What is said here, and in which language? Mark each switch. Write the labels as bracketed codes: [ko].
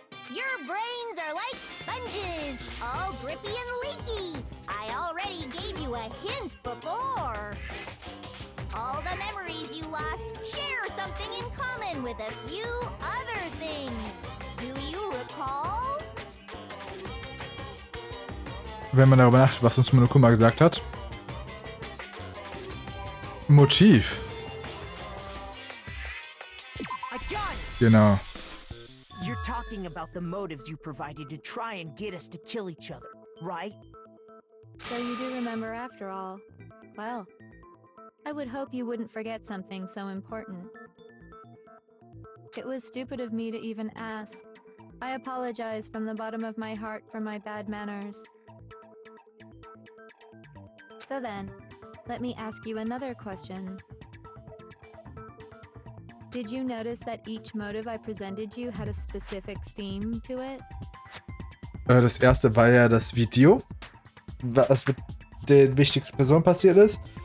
[en] Your brains are like sponges, all drippy and leaky. I already gave you a hint before. All the memories you lost share something in common with a few other things. Do you recall? [de] Wenn man darüber nachdenkt, was uns Monokuma gesagt hat. Motiv. [en] I got it! [de] Genau. [en] You're talking about the motives you provided to try and get us to kill each other, right? So you do remember after all. Well, I would hope you wouldn't forget something so important. It was stupid of me to even ask. I apologize from the bottom of my heart for my bad manners. So then, let me ask you another question. Did you notice that each motive I presented you had a specific theme to it? [de] Das erste war ja das Video, was mit den wichtigsten Personen passiert ist.